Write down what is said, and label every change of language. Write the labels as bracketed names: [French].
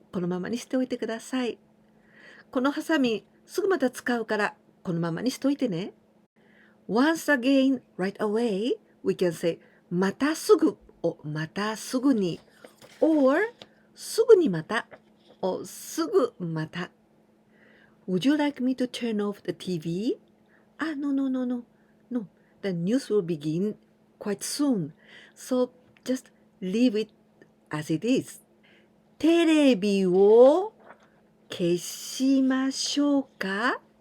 [Japanese] このままにしておいてください。このハサミ、すぐまた使うから、このままにしといてね。 [English] Once again, right away, we can say [Japanese] またすぐをまたすぐに [English] or [Japanese] すぐにまたをすぐまた。 [English] Would you like me to turn off the TV? No, no, no, no, no. The news will begin quite soon. So just leave it as it is. [Japanese] テレビを消しましょうか？